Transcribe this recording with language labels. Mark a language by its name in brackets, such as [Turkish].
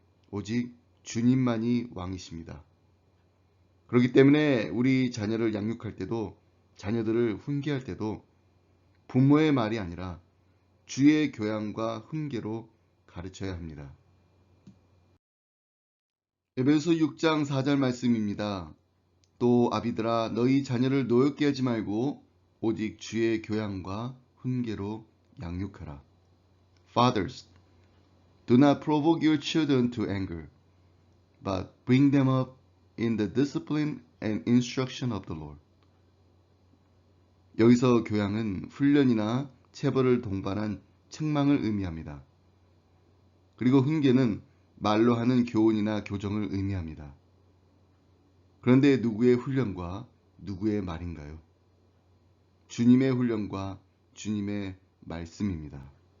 [Korean] 오직 주님만이 왕이십니다. 그렇기 때문에 우리 자녀를 양육할 때도 자녀들을 훈계할 때도 부모의 말이 아니라 주의 교양과 훈계로 가르쳐야 합니다. 에베소 6장 4절 말씀입니다. 또 아비들아 너희 자녀를 노엽게 하지 말고 오직 주의 교양과 훈계로 양육하라. [English] Fathers, do not provoke your children to anger, but bring them up in the discipline and instruction of the Lord. [Korean] 여기서 교양은 훈련이나 체벌을 동반한 책망을 의미합니다. 그리고 훈계는 말로 하는 교훈이나 교정을 의미합니다. 그런데 누구의 훈련과 누구의 말인가요? 주님의 훈련과 주님의 말씀입니다.